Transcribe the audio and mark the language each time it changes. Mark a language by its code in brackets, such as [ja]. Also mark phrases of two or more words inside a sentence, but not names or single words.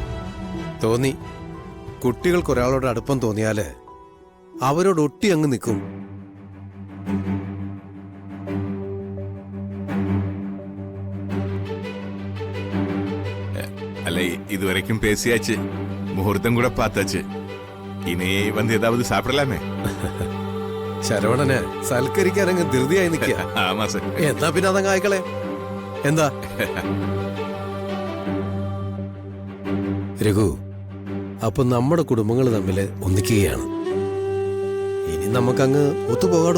[ml] തോന്നി കുട്ടികൾക്ക് ഒരാളോട് അടുപ്പം തോന്നിയാല് അവരോട് ഒട്ടി അങ്ങ് നിൽക്കും. [ta] அல்ல இதுவரைக்கும் பேசியாச்சு, முகூர்த்தம் கூட பார்த்தாச்சு. இனி வந்து ஏதாவது சாப்பிடலாமே? [ml] ശരവണന് സൽക്കരിക്കാൻ അങ്ങ് ധൃതിയായി നിൽക്കുക. [ta] ஆமா சார். [ml] എന്താ പിന്നെ അതങ്ങ് ആയിക്കളെ. എന്താ രഘു, അപ്പൊ നമ്മുടെ കുടുംബങ്ങൾ തമ്മിൽ ഒന്നിക്കുകയാണ്. ഇനി നമുക്കങ്ങ് ഒത്തുപോകാടൂ.